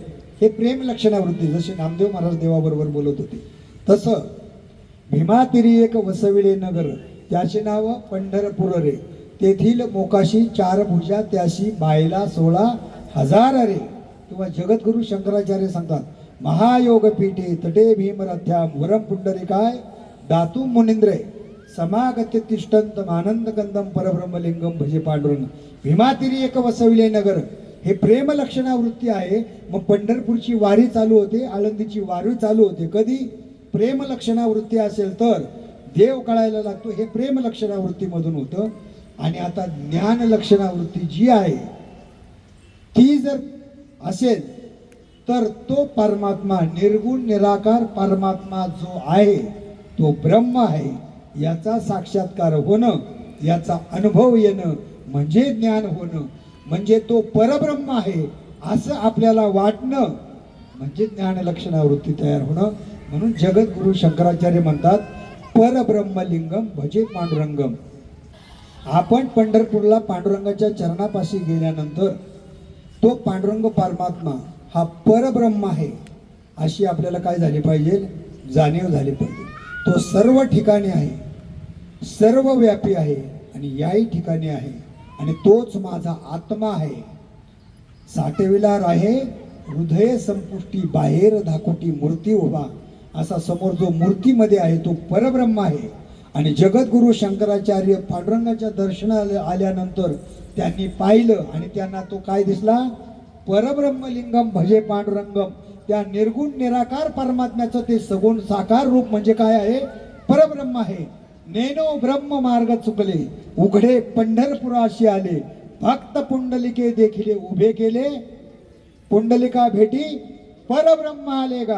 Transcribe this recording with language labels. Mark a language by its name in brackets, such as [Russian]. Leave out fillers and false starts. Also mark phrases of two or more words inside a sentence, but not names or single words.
[Marathi] हे प्रेम लक्षणावृत्ती. जसे नामदेव महाराज देवाबरोबर बोलत होते, तसं भीमातिरी एक वसविले नगर, त्याचे नाव पंढरपूर रे, तेथील मोकाशी 4 भुजा, त्याशी बायला 16,000 रे. किंवा जगद्गुरु शंकराचार्य सांगतात, [Sanskrit] महायोग पीठे तटे भीमरथ्याम वरम पुंडरिकाय दातू मुनिंद्रे समागत्य तिष्ठंत आनंद कंदम परब्रह्मलिंगम भजे पांडुरंग. [Marathi] भीमातिरी एक वसविले नगर, हे प्रेम लक्षणावृत्ती आहे. मग पंढरपूरची वारी चालू होते, आळंदीची वारी चालू होते. कधी? प्रेम लक्षणावृत्ती असेल तर देव कळायला लागतो, हे प्रेम लक्षणावृत्तीमधून होतं. आणि आता ज्ञान लक्षणावृत्ती जी आहे ती जर असेल तर तो परमात्मा, निर्गुण निराकार परमात्मा जो आहे तो ब्रह्म आहे, याचा साक्षात्कार होणं, याचा अनुभव येणं म्हणजे ज्ञान होणं, म्हणजे तो परब्रह्म आहे असं आपल्याला वाटणं म्हणजे ज्ञान लक्षणावृत्ती तयार होणं. म्हणून जगद्गुरु शंकराचार्य म्हणतात, [Sanskrit] परब्रह्मलिंगम भजे पांडुरंगम. [Marathi] आपण पंढरपूरला पांडुरंगाच्या चरणापाशी गेल्यानंतर तो पांडुरंग परमात्मा हा परब्रह्म आहे अशी आपल्याला काय झाली पाहिजे? जाणीव झाली पाहिजे. तो सर्व ठिकाणी आहे, सर्व व्यापी आहे आणि याही ठिकाणी आहे. आणि तोच माझा आत्मा आहे, साठविलार आहे हृदय संपुष्टी बाहेर धाकोटी मूर्ती उभा, असा समोर जो मूर्तीमध्ये आहे तो परब्रह्म आहे. आणि जगद्गुरु शंकराचार्य पांडुरंगाच्या दर्शनाला आल्यानंतर त्यांनी पाहिलं आणि त्यांना तो काय दिसला, [Sanskrit] परब्रह्मलिंगम भजे पांडुरंगम. [Marathi] त्या निर्गुण निराकार परमात्म्याचं ते सगुण साकार रूप म्हणजे काय आहे, परब्रह्म आहे. नेनो ब्रह्म मार्ग चुकले, उघडे पंढरपुराशी आले, भक्त पुंडलिके देखिले उभे केले, पुंडलिका भेटी परब्रह्म आले गा.